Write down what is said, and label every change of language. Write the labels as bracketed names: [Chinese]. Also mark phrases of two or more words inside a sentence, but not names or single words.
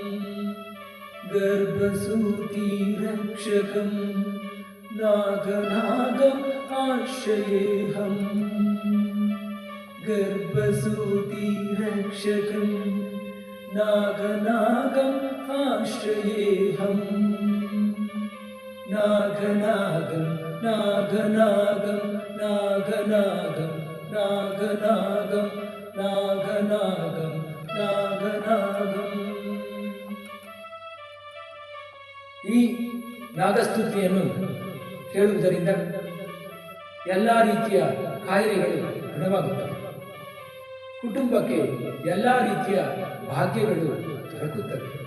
[Sanskrit] गर्भसूतिरक्षकं नागनागम् आश्रयेऽहम् गर्भसूतिरक्षकं नागनागम् आश्रयेऽहम् नागनागं नागनागं नागनागं नागनागं नागनागं नागनागं. [Kannada] ಈ ನಾಗಸ್ತುತಿಯನ್ನು ಕೇಳುವುದರಿಂದ ಎಲ್ಲ ರೀತಿಯ ಕಾಯಿಲೆಗಳು ಗುಣವಾಗುತ್ತವೆ. ಕುಟುಂಬಕ್ಕೆ ಎಲ್ಲ ರೀತಿಯ ಭಾಗ್ಯಗಳು ದೊರಕುತ್ತವೆ.